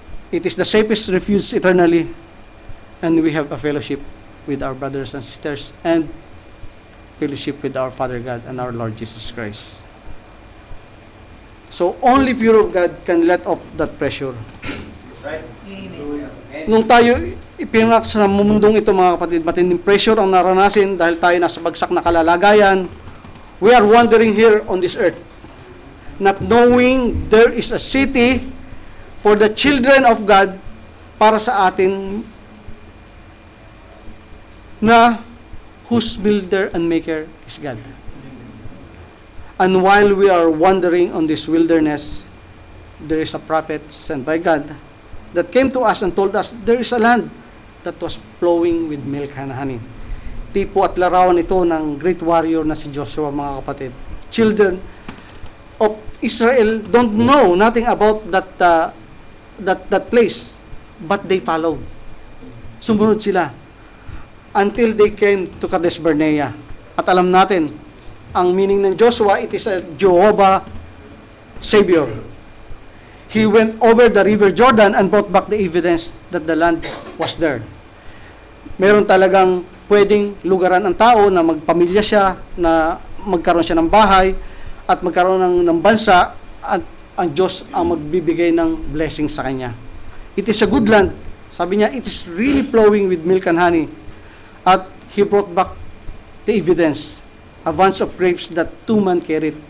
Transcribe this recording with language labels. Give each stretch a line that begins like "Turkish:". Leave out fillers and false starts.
English: It is the safest refuge eternally, and we have a fellowship with our brothers and sisters, and fellowship with our Father God and our Lord Jesus Christ. So, only pure of God can let off that pressure. Right. Amen.
Filipino: Nung tayo ipinanganak sa mundong ito, mga kapatid, matinding pressure ang naranasin dahil tayo nasa bagsak na kalalagayan.
English: We are wandering here on this earth, not knowing there is a city for the children of God
Filipino: para sa atin na
English: whose builder and maker is God. And while we are wandering on this wilderness, there is a prophet sent by God that came to us and told us there is a land that was flowing with milk and honey.
Filipino: Tipo at larawan ito ng
English: great warrior
Filipino: na si Joshua, mga kapatid.
English: Children of Israel don't know nothing about that place, but they followed.
Filipino: Sumunod sila
English: until they came to Kadesh Barnea.
Filipino: At alam natin, ang meaning ng Joshua,
English: it is a Jehovah Savior. He went over the river Jordan and brought back the evidence that the land was there.
Filipino: Meron talagang pwedeng lugaran ang tao na magpamilya siya, na magkaroon siya ng bahay, at magkaroon ng bansa, at ang Diyos ang magbibigay ng blessing sa kanya.
English: It is a good land.
Filipino: Sabi niya,
English: it is really flowing with milk and honey. At He brought back the evidence, a bunch of grapes that 2 men carried.